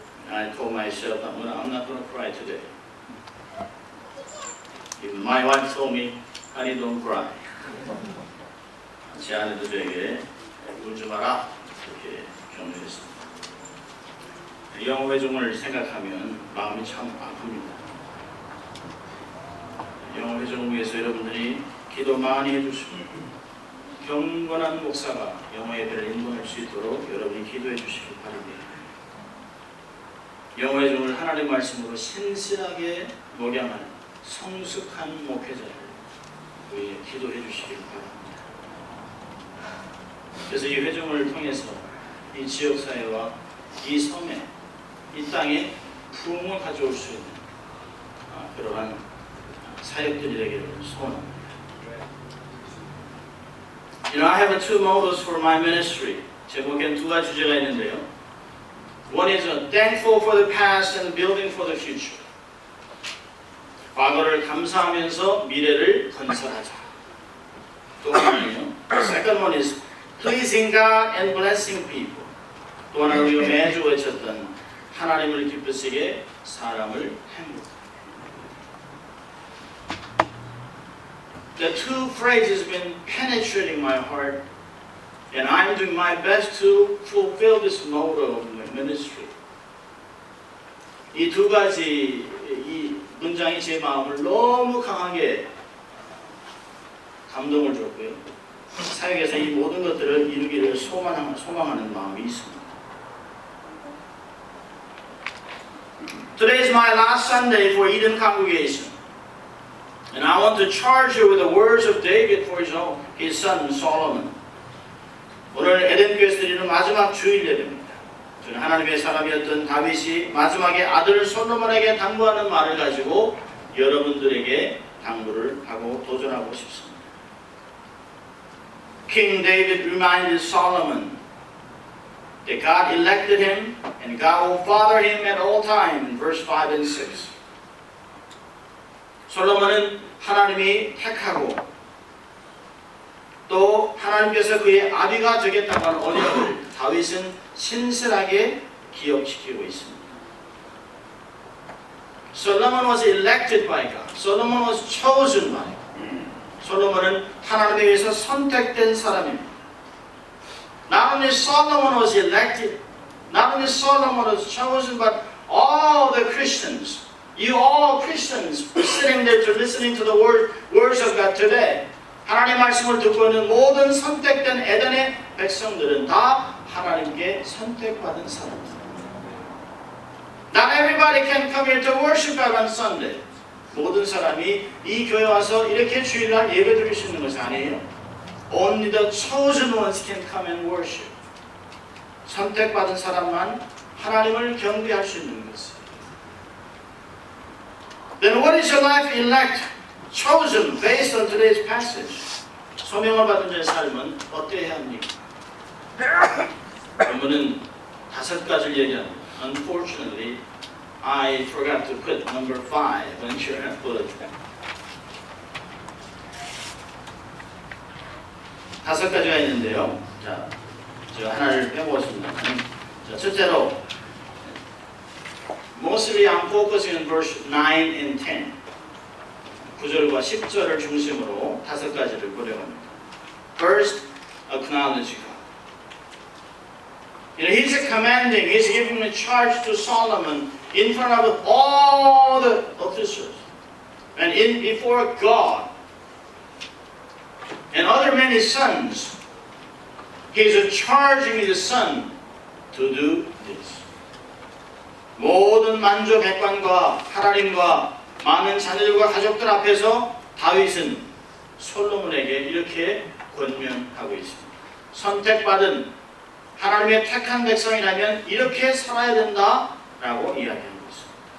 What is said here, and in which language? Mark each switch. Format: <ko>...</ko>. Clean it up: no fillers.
<en>I told myself, I'm not going to cry today. My wife told me, honey, don't cry.</en> <ko>제 아내도 저에게 울지 마라 이렇게 격려했습니다. 영어회중을 생각하면 마음이 참 아픕니다. 영어회중을 위해서 여러분들이 기도 많이 해주시고 경건한 목사가 영어예배를 인도할 수 있도록 여러분이 기도해 주시길 바랍니다. 영어회중을 하나님의 말씀으로 신실하게 목양하는 성숙한 목회자를 위해 기도해 주시길 바랍니다. 그래서 이 회중을 통해서 이 지역사회와 이 섬에 이 땅에 부흥을 가져올 수 있는 그러한 사역들이 되기를 소원합니다.</ko> <en>I have two mottos for my ministry.</en> <ko>제목엔 두 가지 주제가 있는데요.</ko> <en>One is thankful for the past and building for the future.</en> <ko>과거를 감사하면서 미래를 건설하자. 또 하나는요.</ko> <en>The second one is pleasing God and blessing people.</en> <ko>또 하나는 우리가 매주 외쳤던 하나님을 기쁘시게 사람을 행복.</ko> <en>The two phrases have been penetrating my heart, and I'm doing my best to fulfill this motto of my ministry.</en> <ko>이 두 가지 이 문장이 제 마음을 너무 강하게 감동을 줬고요. 사역에서 이 모든 것들을 이루기를 소망하는 마음이 있습니다.</ko> <en>Today is my last Sunday for Eden congregation. And I want to charge you with the words of David for his son Solomon.</en> <ko>오늘 에덴 교회에서 드리는 마지막 주일 예배입니다. 저는 하나님의 사람이었던 다윗이 마지막에 아들 솔로몬에게 당부하는 말을 가지고 여러분들에게 당부를 하고 도전하고 싶습니다.</ko> <en>King David reminded Solomon that God elected him and God will father him at all times in verse 5 and 6.</en> <ko>솔로몬은 하나님이 택하고 또 하나님께서 그의 아비가 되겠다고 하는 언약을 다윗은 신실하게 기억시키고 있습니다.</ko> <en>Solomon was elected by God. Solomon was chosen by God.</en> <ko>솔로몬은 하나님에 의해서 선택된 사람입니다.</ko> <en>Not only Solomon was elected, not only Solomon was chosen, but all the Christians. You all Christians sitting there to listening to the words of God today.</en> <ko>하나님의 말씀을 듣고 있는 모든 선택된 에덴의 백성들은 다 하나님께 선택받은 사람입니다.</ko> <en>Not everybody can come here to worship God on Sunday.</en> <ko>모든 사람이 이 교회 와서 이렇게 주일날 예배 드릴 수 있는 것이 아니에요.</ko> <en>Only the chosen ones can come and worship.</en> <ko>선택받은 사람만 하나님을 경배할 수 있는 것이에요.</ko> <en>Then what is your life elect, chosen based on today's passage?</en> <ko>소명을 받은 자의 삶은 어때야 합니까? 본문은 5가지를 얘기합니다.</ko> <en>Unfortunately, I forgot to put number 5 on your bulletin.</en> <ko>5가지가 있는데요. 자, 제가 하나를 빼보겠습니다. 자, 첫째로</ko> <en>Mostly I'm focusing on verse 9 and 10.</en> <ko>9절과 10절을 중심으로 5가지를 보려고 합니다.</ko> <en>First, acknowledge God. He's commanding, he's giving a charge to Solomon in front of all the officers and before God and other many sons. He's charging his son to do this.</en> <ko>모든 만조 백관과 하나님과 많은 자녀들과 가족들 앞에서 다윗은 솔로몬에게 이렇게 권면하고 있습니다. 선택받은 하나님의 택한 백성이라면 이렇게 살아야 된다라고 이야기하고 있습니다.</ko>